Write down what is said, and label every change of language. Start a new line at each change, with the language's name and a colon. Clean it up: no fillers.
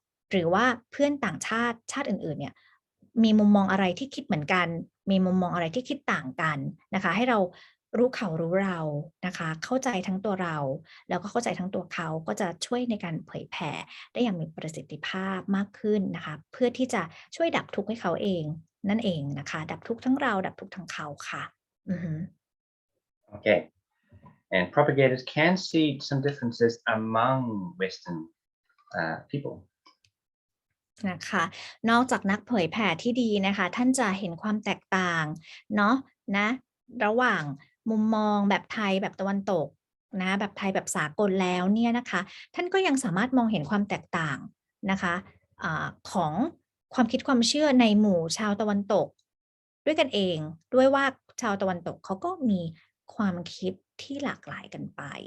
Thai: หรือว่าเพื่อนต่างชาติอื่นๆเนี่ยมีมุมมองอะไรที่คิดเหมือนกันมีมุมมองอะไรที่คิดต่างกันนะคะให้เรารู้เขารู้เรานะคะเข้าใจทั้งตัวเราแล้วก็เข้าใจทั้งตัวเขาก็จะช่วยในการเผยแผ่ได้อย่างมีประสิทธิภาพมากขึ้นนะคะเพื่อที่จะช่วยดับทุกข์ให้เขาเองนั่นเองนะคะดับทุกข์ทั้งเราดับทุกข์ทั้งเขาค่ะ
English: Okay. And propagators can see some differences among Western people.
Thai: นะคะนอกจากนักเผยแผ่ที่ดีนะคะท่านจะเห็นความแตกต่างเนาะนะระหว่างมุมมองแบบไทยแบบตะวันตกนะแบบไทยแบบสากลแล้วเนี่ยนะคะท่านก็ยังสามารถมองเห็นความแตกต่างนะคะของความคิดความเชื่อในหมู่ชาวตะวันตกด้วยกันเองด้วยว่าชาวตะวันตกเขาก็มีความคิดที่หลากหลายกันไป